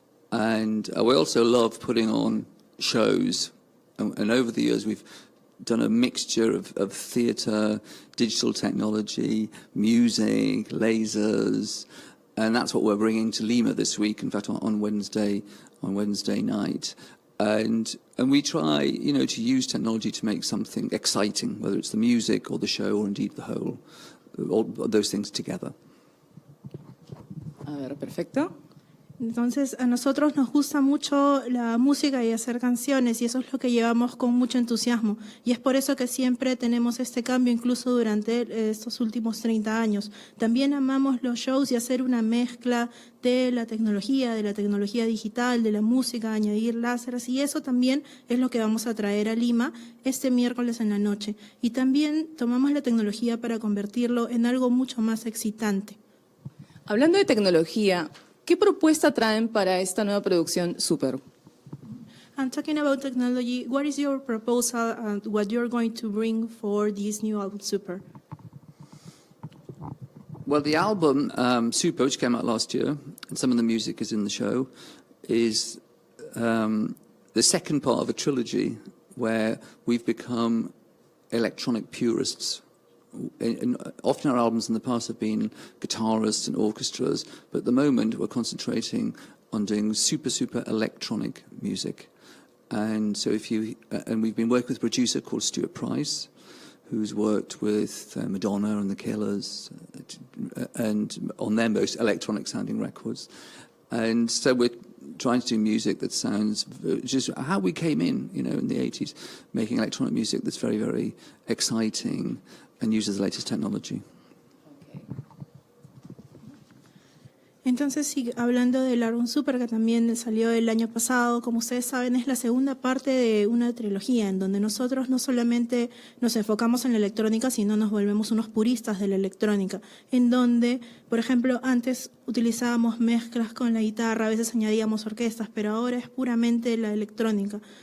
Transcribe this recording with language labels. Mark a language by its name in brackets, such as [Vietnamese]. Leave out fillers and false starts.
[English] And we also love putting on shows, and over the years we've done a mixture of theatre, digital technology, music, lasers, and that's what we're bringing to Lima this week. In fact, on Wednesday night, and we try, to use technology to make something exciting, whether it's the music or the show or indeed the whole, all those things together. [Spanish] A ver, perfecto. Entonces, a nosotros nos gusta mucho la música y hacer canciones, y eso es lo que llevamos con mucho entusiasmo. Y es por eso que siempre tenemos este cambio, incluso durante estos últimos 30 años. También amamos los shows y hacer una mezcla de la tecnología digital, de la música, añadir láseres, y eso también es lo que vamos a traer a Lima este miércoles en la noche. Y también tomamos la tecnología para convertirlo en algo mucho más excitante. Hablando de tecnología, ¿qué propuesta traen para esta nueva producción Super? [English] And talking about technology, what is your proposal and what you're going to bring for this new album, Super? Well, the album Super, which came out last year, and some of the music is in the show, is the second part of a trilogy where we've become electronic purists. And often our albums in the past have been guitarists and orchestras, but at the moment we're concentrating on doing super electronic music. And so and we've been working with a producer called Stuart Price, who's worked with Madonna and the Killers, and on their most electronic sounding records. And so we're trying to do music that sounds just how we came in the 80s, making electronic music that's very, very exciting and uses the latest technology. [Spanish] Entonces, sí, hablando del álbum Super, que también salió el año pasado, como ustedes saben, es la segunda parte de una trilogía en donde nosotros no solamente nos enfocamos en la electrónica, sino nos volvemos unos puristas de la electrónica, en donde, por ejemplo, antes utilizábamos mezclas con la guitarra, a veces añadíamos orquestas, pero ahora es puramente la electrónica.